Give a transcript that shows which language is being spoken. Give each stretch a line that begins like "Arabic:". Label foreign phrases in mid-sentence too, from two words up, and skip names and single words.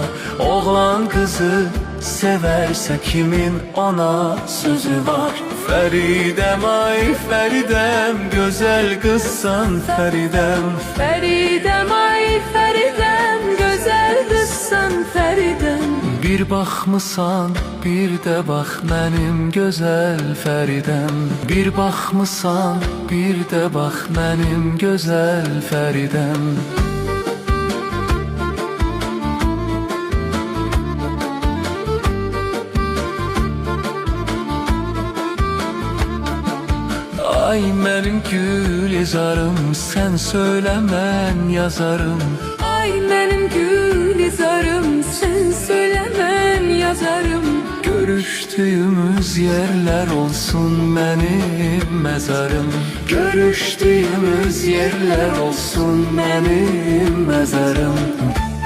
Turkish: Oğlan kızı severse kimin ona sözü var. Feridem ay Feridem, güzel kızsan Feridem. Feridem ay Feridem, güzel kızsan Feridem.
Azerbaijani: Bir baxmısan, bir de bax mənim gözəl Fəridəm. Bir baxmısan, bir de bax mənim gözəl Fəridəm. Ay mənim gülizarım, sən söylə mən yazarım.
Turkish: Ay benim gülizarım, sen söyle ben yazarım. Görüştüğümüz yerler olsun benim mezarım. Görüştüğümüz yerler olsun benim mezarım.